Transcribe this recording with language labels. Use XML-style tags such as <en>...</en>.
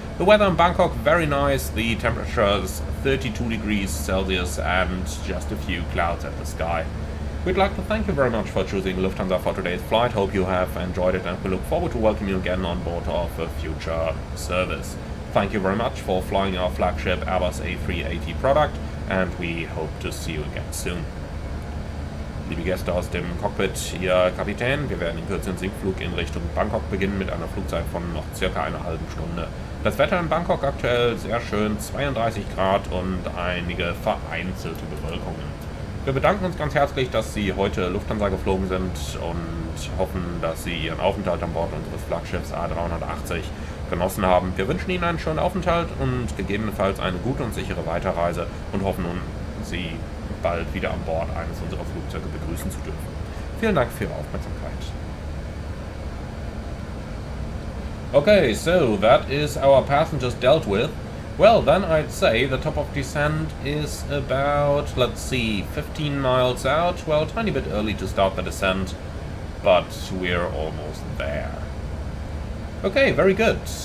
<en>The weather in Bangkok very nice, the temperature is 32 degrees Celsius and just a few clouds at the sky. We'd like to thank you very much for choosing Lufthansa for today's flight. Hope you have enjoyed it, and we look forward to welcoming you again on board of a future service. Thank you very much for flying our flagship Airbus A380 product, and we hope to see you again soon.</en> <de>Liebe Gäste aus dem Cockpit, Ihr Kapitän, wir werden in Kürze den Sinkflug in Richtung Bangkok beginnen mit einer Flugzeit von noch circa einer halben Stunde. Das Wetter in Bangkok aktuell sehr schön, 32 Grad und einige vereinzelte Bewölkungen. Wir bedanken uns ganz herzlich, dass Sie heute Lufthansa geflogen sind und hoffen, dass Sie Ihren Aufenthalt an Bord unseres Flaggschiffs A380 genossen haben. Wir wünschen Ihnen einen schönen Aufenthalt und gegebenenfalls eine gute und sichere Weiterreise und hoffen nun, Sie bald wieder an Bord eines unserer Flugzeuge begrüßen zu dürfen. Vielen Dank für Ihre Aufmerksamkeit.</de> <en>Okay, so that is our passengers dealt with. Well, then I'd say the top of descent is about, let's see, 15 miles out. Well, a tiny bit early to start the descent, but we're almost there. Okay, very good.</en>